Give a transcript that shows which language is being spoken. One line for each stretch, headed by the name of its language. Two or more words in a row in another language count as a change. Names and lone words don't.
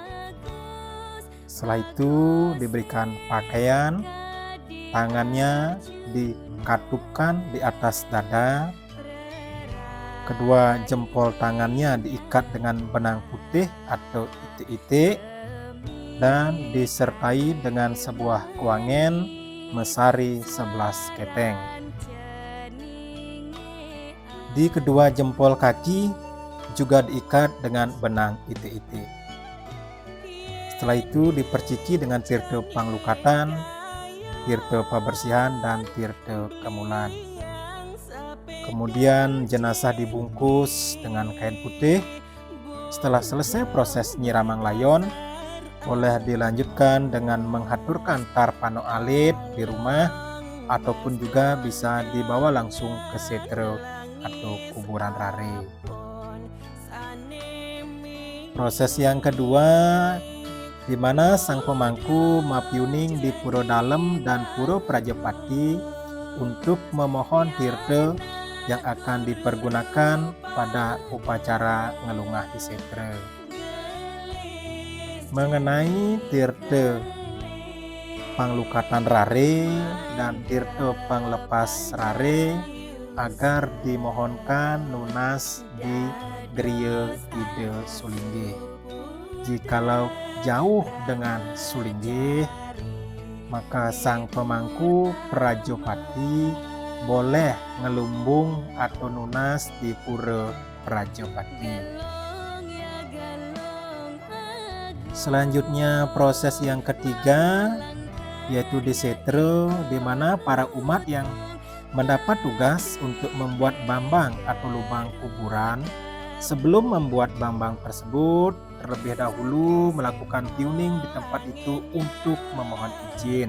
Indonesian: Setelah itu diberikan pakaian, tangannya dikatupkan di atas dada, kedua jempol tangannya diikat dengan benang putih atau itik-itik dan disertai dengan sebuah
Balinese: kuangen mesari
Indonesian: 11 keteng. Di kedua jempol kaki juga diikat dengan benang itik-itik. Setelah itu diperciki dengan tirta panglukatan, tirta pabersihan, dan tirta kemulan. Kemudian jenazah dibungkus dengan kain putih. Setelah selesai proses
Balinese: nyiramang layon,
Indonesian: boleh dilanjutkan dengan menghaturkan
Balinese: tarpano alit
Indonesian: di rumah ataupun juga bisa dibawa langsung ke setre atau kuburan rare. Proses yang kedua di mana sang pemangku mapiuning di Puro Dalem dan Puro Prajapati untuk memohon tirta yang akan dipergunakan pada upacara ngelungah di setre. Mengenai tirta panglukatan rare dan tirta panglepas rare agar dimohonkan lunas di Griya Ide Sulinggih. Jikalau jauh dengan Sulinggih, maka sang pemangku Prajapati boleh ngelumbung atau nunas di Pura Prajapati. Selanjutnya proses yang ketiga yaitu di setre, di mana para umat yang mendapat tugas untuk membuat bambang atau lubang kuburan. Sebelum membuat bambang tersebut, terlebih dahulu melakukan piuning di tempat itu untuk memohon izin.